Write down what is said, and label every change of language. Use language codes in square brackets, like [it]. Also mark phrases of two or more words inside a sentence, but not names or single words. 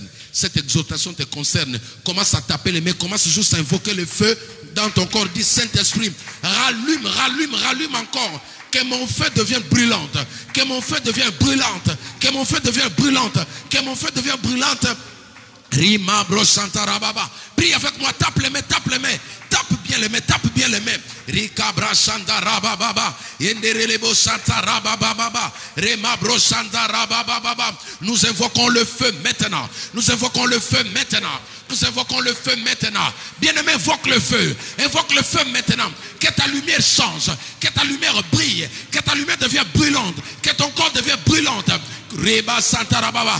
[fr] Cette exhortation te concerne. Commence à taper les mains, commence juste à invoquer le feu dans ton corps. Dis Saint-Esprit, rallume, rallume, rallume encore. Que mon feu devienne brûlante. Que mon feu devienne brûlante. Que mon feu devienne brûlante. Que mon feu devienne brûlante. Rima brosanta rababa. Prie avec moi, tape les mains, tape les mains. Tape bien les mains, tape bien les mains. Rika brasanta rababa. Yenderelebo santa rababa. Rima brosanta rababa. Nous invoquons le feu maintenant. Nous invoquons le feu maintenant. Nous invoquons le feu maintenant. Bien-aimé, invoque le feu. Invoque le feu maintenant. Que ta lumière change. Que ta lumière brille. Que ta lumière devienne brûlante. Que ton corps devienne brûlante. Reba Santa Rababa.